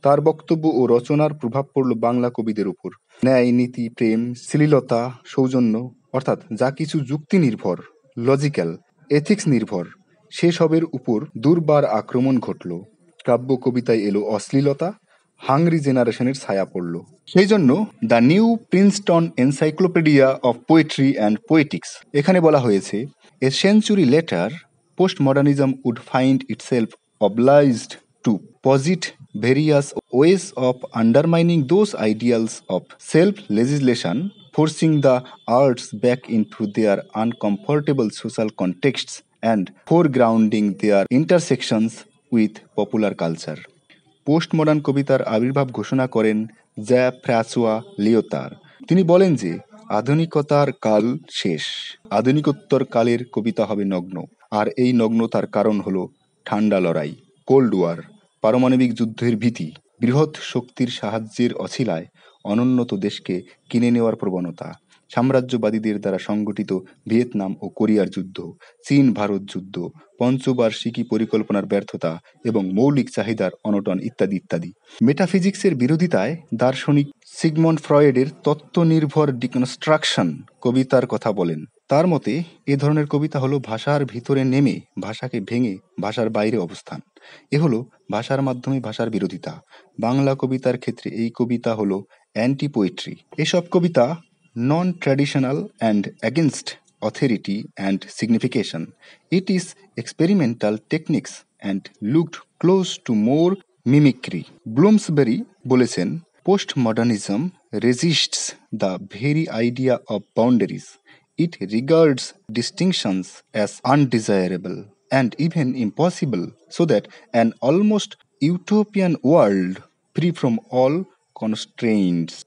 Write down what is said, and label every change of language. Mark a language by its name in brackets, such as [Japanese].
[Bangla] তার বক্তব্য ও রচনার প্রভাব পড়ল বাংলা কবিদের উপর। ন্যায়, নীতি, প্রেম, শ্লীলতা, সৌজন্য, অর্থাৎ যা কিছু যুক্তি নির্ভর, লজিক্যাল, এথিক্স নির্ভর, সেসবের উপর দুর্বার আক্রমণ ঘটল। কাব্য কবিতায় এলো অশ্লীলতা, হাংরি জেনারেশনের ছায়া পড়ল। [English] সেই জন্য the new Princeton encyclopedia of poetry and poetics [Bangla] এখানে বলা হয়েছে, [English] A century later post modernism would find itself obliged to posit various ways of undermining those ideals of self-legislation, forcing the arts back into their uncomfortable social contexts and foregrounding their intersections with popular culture. [Bangla] Post modern কবিতার আবির্ভাব ঘোষণা করেন জ্যা François লিওতার। তিনি বলেন যে আধুনিকতার কাল শেষ, আধুনিকোত্তর কালের কবিতা হবে নগ্ন। আর এই নগ্নতার কারণ হলো ঠান্ডা লড়াই, কোল্ড ওয়ার, পারমাণবিক যুদ্ধের ভীতি, বৃহৎ শক্তির সাহায্যের অছিলায় অনুন্নত দেশকে কিনে নেওয়ার প্রবণতা, সাম্রাজ্যবাদীদের দ্বারা সংগঠিত ভিয়েতনাম ও কোরিয়ার যুদ্ধ, চীন ভারত যুদ্ধ, পঞ্চবার্ষিকী পরিকল্পনার ব্যর্থতা এবং মৌলিক চাহিদার অনটন ইত্যাদি ইত্যাদি। মেটাফিজিক্সের বিরোধিতায় দার্শনিক সিগমন্ড ফ্রয়েডের তত্ত্বনির্ভর ডিকনস্ট্রাকশন কবিতার কথা বলেন। তার মতে এ ধরনের কবিতা হলো ভাষার ভিতরে নেমে ভাষাকে ভেঙে ভাষার বাইরে অবস্থান। এ হলো ভাষার মাধ্যমে ভাষার বিরোধিতা। বাংলা কবিতার ক্ষেত্রে এই কবিতা হলো অ্যান্টি পোয়েট্রি। এসব কবিতা [English] Non traditional and against authority and signification. It is experimental techniques and looked close to more mimicry. [Bangla] ব্লুমসবেরি বলেছেন, [English] postmodernism resists the very idea of boundaries. It regards distinctions as undesirable and even impossible, so that an almost utopian world free from all constraints.